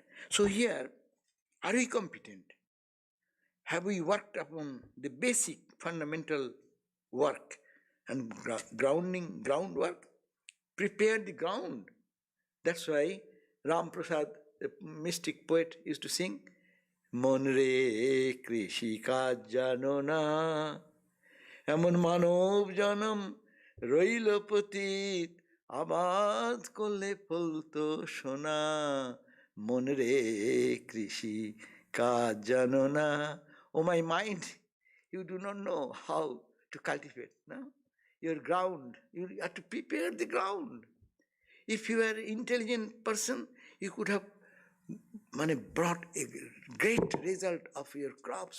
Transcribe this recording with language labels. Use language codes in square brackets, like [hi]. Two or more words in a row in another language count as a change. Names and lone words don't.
[en] So here, are we competent? Have we worked upon the basic fundamental work and groundwork? Prepared the ground. That's why Ram Prasad, the mystic poet, used to sing, [bn] মন রে কৃষি কাজ জানো না, এমন মানব জনম রইল পতিত, আবাদ করলে ফলত সোনা, মন রে কৃষি কাজ জানো না. [en] Oh, my mind, you do not know how to cultivate. No? Your ground, you have to prepare the ground. If you are an intelligent person, you could have brought a great result of your crops.